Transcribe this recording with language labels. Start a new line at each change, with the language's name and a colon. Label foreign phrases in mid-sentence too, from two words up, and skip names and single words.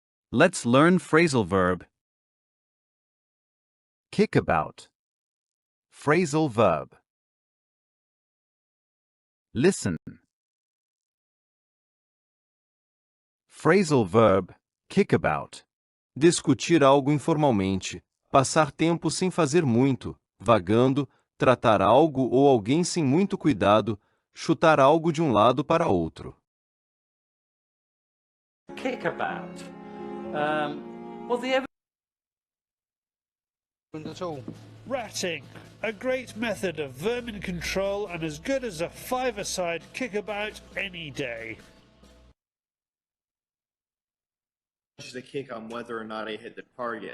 English: Let's learn phrasal verb. Kickabout. Phrasal verb. Listen. Phrasal verb, kickabout.
Portuguese: Discutir algo informalmente, passar tempo sem fazer muito, vagando, tratar algo ou alguém sem muito cuidado, chutar algo de um lado para outro.
English: Kickabout. Well, the evidence at all. Ratting, a great method of vermin control and as good as a five-a-side kickabout any day. The kick on whether or not I hit the target.